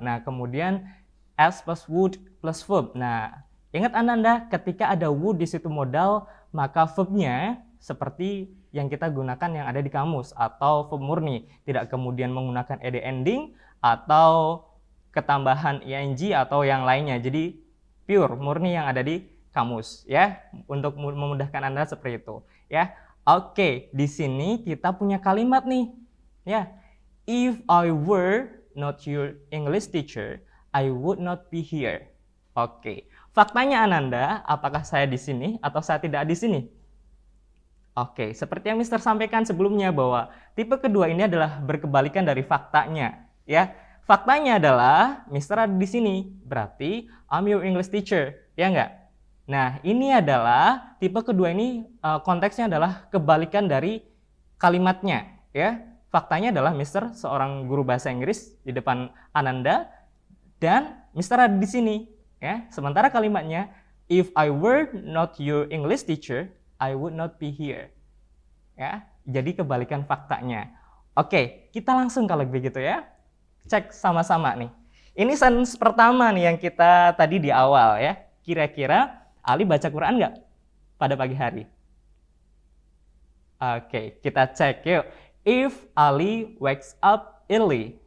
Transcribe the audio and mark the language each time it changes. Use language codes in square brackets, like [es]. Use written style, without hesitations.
[id] Nah, kemudian [en] as plus would plus verb. [id] Nah, ingat Ananda, ketika ada would di situ modal, maka verbnya seperti yang kita gunakan yang ada di kamus atau verb murni, tidak kemudian menggunakan ed ending atau ketambahan ing atau yang lainnya. Jadi pure murni yang ada di kamus ya, untuk memudahkan Anda seperti itu ya. Oke, di sini kita punya kalimat nih ya. [en] If I were not your English teacher, I would not be here. [id] Oke, faktanya Ananda, apakah saya di sini atau saya tidak di sini? Oke, seperti yang Mister sampaikan sebelumnya bahwa tipe kedua ini adalah berkebalikan dari faktanya ya. Faktanya adalah Mister ada di sini, berarti [en] I'm your English teacher, [id] ya enggak? Nah, ini adalah tipe kedua ini konteksnya adalah kebalikan dari kalimatnya, ya. Faktanya adalah Mister seorang guru bahasa Inggris di depan Ananda dan Mister ada di sini, ya. Sementara kalimatnya [en] if I were not your English teacher, I would not be here. [id] Ya, jadi kebalikan faktanya. Oke, kita langsung kalau begitu ya. Cek sama-sama nih. Ini sentence pertama nih yang kita tadi di awal ya. Kira-kira Ali baca Quran nggak pada pagi hari? Oke, kita cek yuk. [en] If Ali wakes up early.